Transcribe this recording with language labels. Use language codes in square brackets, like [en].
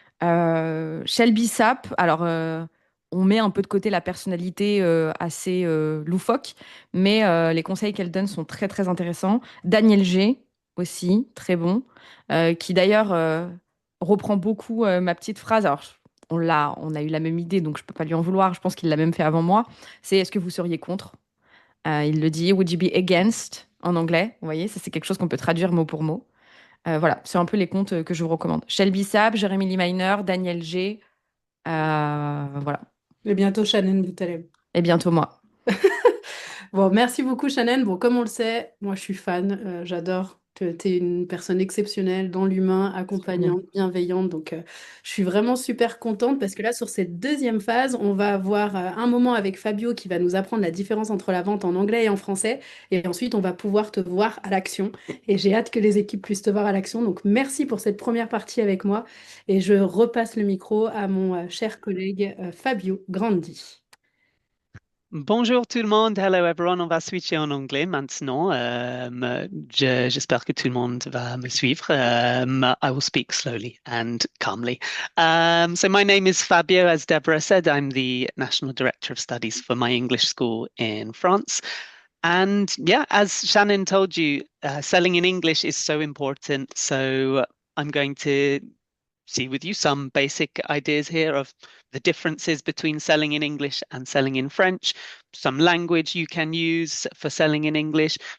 [fr] Shelby Sapp, alors on met un peu de côté la personnalité assez loufoque, mais les conseils qu'elle donne sont très très intéressants. Daniel G aussi, très bon, qui d'ailleurs reprend beaucoup ma petite phrase. Alors on a eu la même idée, donc je peux pas lui en vouloir. Je pense qu'il l'a même fait avant moi. C'est est-ce que vous seriez contre? Il le dit, [en] would you be against [fr] en anglais? Vous voyez, ça c'est quelque chose qu'on peut traduire mot pour mot. Voilà, c'est un peu les comptes que je vous recommande. Shelby Sapp, Jérémy Lee Miner, Daniel G. Voilà. Et bientôt Shannen Boutaleb. Et bientôt moi. Bon, merci beaucoup, Shannen. Bon, comme on le sait, moi, je suis fan. J'adore. Tu es une personne exceptionnelle dans l'humain, Mm. accompagnante, bienveillante. Donc, je suis vraiment super contente parce que là, sur cette deuxième phase, on va avoir un moment avec Fabio qui va nous apprendre la différence entre la vente en anglais et en français. Et ensuite, on va pouvoir te voir à l'action. Et j'ai hâte que les équipes puissent te voir à l'action. Donc, merci pour cette première partie avec moi. Et je repasse le micro à mon cher collègue Fabio Grandi. Bonjour tout le monde, [en] hello everyone, [fr] on va switcher en anglais maintenant. J'espère que tout le monde va me suivre. [en] I will speak slowly and calmly. So my name is Fabio, as Deborah said, I'm the National Director of Studies for my English school in France. And yeah, as Shannon told you, selling in English is so important. So I'm going to see with you some basic ideas here of the differences between selling in English and selling in French, some language you can use for selling in English.